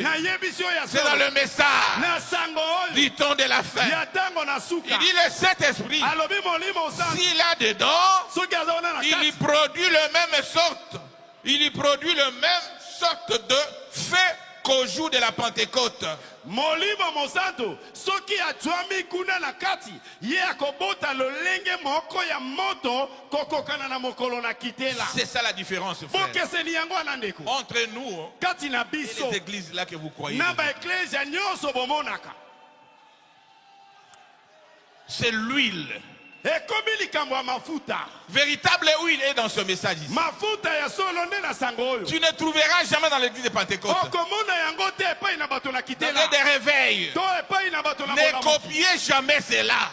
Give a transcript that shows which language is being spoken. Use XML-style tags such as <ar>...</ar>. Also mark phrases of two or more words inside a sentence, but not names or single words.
<fr>C'est dans le message du temps de la fin. Il dit le Saint-Esprit, s'il a dedans, il y produit le même sorte. Il y produit le même sorte de fait qu'au jour de la Pentecôte.</fr> <ln>Molimo Monsanto, soki atwami kuna na kati, ye akobota lolenge moko ya moto kokokana na mokolo na kitela.</ln> <fr>C'est ça la différence, frère.</fr> <ln>Bokeseni yango anandeko.</ln> <fr>Entre nous</fr> <ln>kati na</ln> <fr>et</fr> <ln>biso,</ln> <fr>les églises là que vous croyez.</fr> <ln>Na ba ecclesia nyonso bomonaka.</ln> <fr>C'est l'huile. Véritable huile est dans ce message ici. Tu ne trouveras jamais dans l'église de Pentecôte des réveils. Ne copiez jamais cela.</fr>